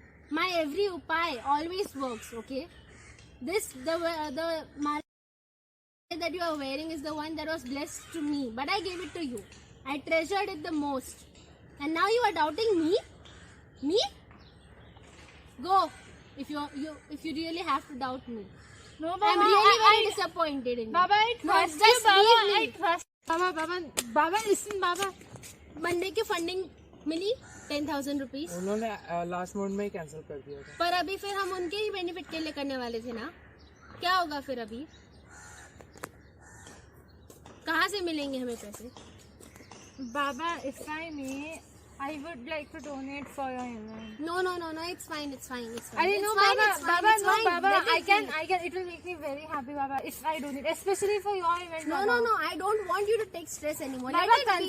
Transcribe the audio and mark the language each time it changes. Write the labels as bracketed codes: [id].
[en] My every upay always works, okay? The mala that you are wearing is the one that was blessed to me, but I gave it to you. I treasured it the most. And now you are doubting me? Me? Go, if you really have to doubt me. No, Baba, I'm really very disappointed in you. Baba, I trust you, just Baba. leave me. I trust. Baba, listen, Baba. [hi] Monday की funding मिली 10,000 rupees. उन्होंने last moment में ही cancel कर दिया था. पर अभी फिर हम उनके ही बेनिफिट के लिए करने वाले थे ना. क्या होगा फिर अभी? कहाँ से मिलेंगे हमें पैसे? [en] Baba, if I may, I would like to donate for your event. No, it's fine. I didn't know, Baba. I can. It will make me very happy, Baba, if I donate, especially for your event. No, Baba. I don't want you to take stress anymore. Baba, Let it be.